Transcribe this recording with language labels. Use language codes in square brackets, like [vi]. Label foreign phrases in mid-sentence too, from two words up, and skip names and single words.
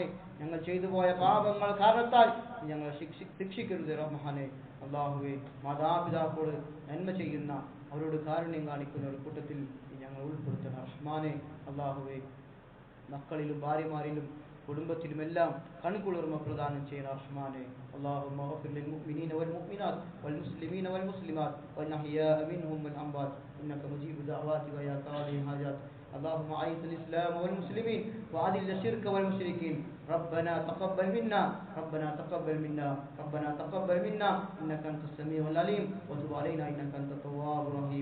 [ml] ഞങ്ങൾ ചെയ്തു പോയ പാപങ്ങൾ കാരണത്താൽ നീ ഞങ്ങളെ ശിക്ഷിക്കരുത് റഹ്മാനെ. അല്ലാഹുവേ, മാതാപിതാക്കളോട് നന്മ ചെയ്യുന്ന അവരോട് കാരുണ്യം കാണിക്കുന്ന ഒരു കൂട്ടത്തിൽ നീ ഞങ്ങൾ ഉൾപ്പെടുത്തണം റഹ്മാനെ. അല്ലാഹുവേ, മക്കളിലും ഭാര്യമാരിലും കുടുംബത്തിലുമെല്ലാം കൺകുളിർമ പ്രദാനം ചെയ്യുന്ന റഹ്മാനെ. [ar] اللهم اغفر للمؤمنين والمؤمنات والمسلمين والمسلمات والأحياء منهم والأموات إنك مجيب دعوات ويا قاضي الحاجات. اللهم أعز الإسلام والمسلمين وأذل الشرك والمشركين. ربنا تقبل منا ربنا تقبل منا ربنا تقبل منا إنك أنت السميع العليم وتب علينا إنك أنت التواب الرحيم.